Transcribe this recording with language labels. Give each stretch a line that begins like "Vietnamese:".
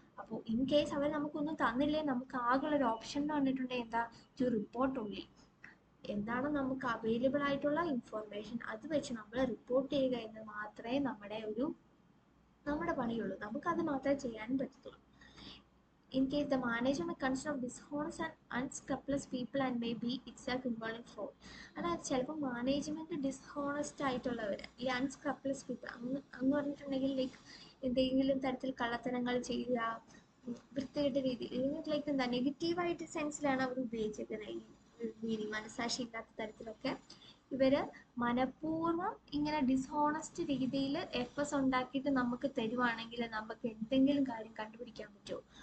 Malayalam: അപ്പോൾ in case അവർ നമുക്കൊന്നും തന്നില്ലേ നമുക്ക് ആകെയുള്ളൊരു ഓപ്ഷൻ എന്ന് പറഞ്ഞിട്ടുണ്ടെങ്കിൽ എന്താ,
English: To report only.
Malayalam: എന്താണ് നമുക്ക് അവൈലബിൾ ആയിട്ടുള്ള ഇൻഫർമേഷൻ അത് വെച്ച് നമ്മൾ റിപ്പോർട്ട് ചെയ്യുക എന്ന് മാത്രമേ നമ്മുടെ പണിയുള്ളൂ. നമുക്കത് മാത്രമേ ചെയ്യാനും പറ്റത്തുള്ളൂ.
English: In case the management consists of dishonest and unscrupulous people and may be itself involved in fraud.
Malayalam: അതായത് ചിലപ്പോൾ മാനേജ്മെന്റ് ഡിസ്ഹോണസ്റ്റ് ആയിട്ടുള്ളവർ, ഈ അൺസ്ക്രപ്ലസ് പീപ്പിൾ അങ്ങ് പറഞ്ഞിട്ടുണ്ടെങ്കിൽ ലൈക്ക് എന്തെങ്കിലും തരത്തിൽ കള്ളത്തരങ്ങൾ ചെയ്യുക, വൃത്തികെട്ട രീതിയിൽ, ലൈക്ക് എന്താ നെഗറ്റീവായിട്ട് സെൻസിലാണ് അവർ ഉപയോഗിച്ചിരിക്കുന്നത്. ഈ രീതി മനസാക്ഷി ഇല്ലാത്ത തരത്തിലൊക്കെ ഇവര് മനഃപൂർവ്വം ഇങ്ങനെ ഡിസ്ഹോണസ്റ്റ് രീതിയിൽ എഫേർട്സ് ഉണ്ടാക്കിയിട്ട് നമുക്ക് തരുവാണെങ്കിൽ നമുക്ക് എന്തെങ്കിലും കാര്യം കണ്ടുപിടിക്കാൻ പറ്റുമോ?